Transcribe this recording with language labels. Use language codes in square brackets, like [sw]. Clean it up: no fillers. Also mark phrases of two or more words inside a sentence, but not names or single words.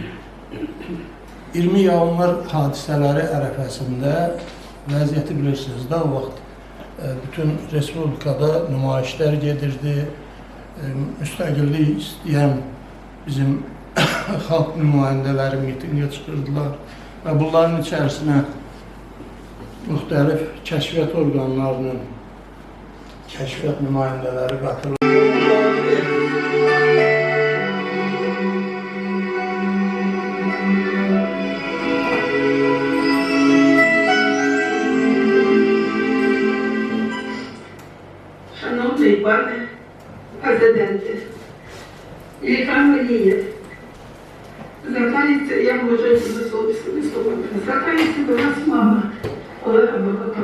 [az] 20 yanvar hadisələri ərəfəsində vəziyyəti bilirsiniz də, o vaxt bütün Respublikada nümayişlər gedirdi, müstəqillik istəyən bizim xalq nümayəndələri mitingə çıxırdılar və bunların içərisinə müxtəlif kəşfiyyat orqanlarının kəşfiyyat nümayəndələri qatılır. [uk] Шановний пане президенте, Ілля Алієв, звертається, я можу висловити, звертається до вас мама Олега Бабака.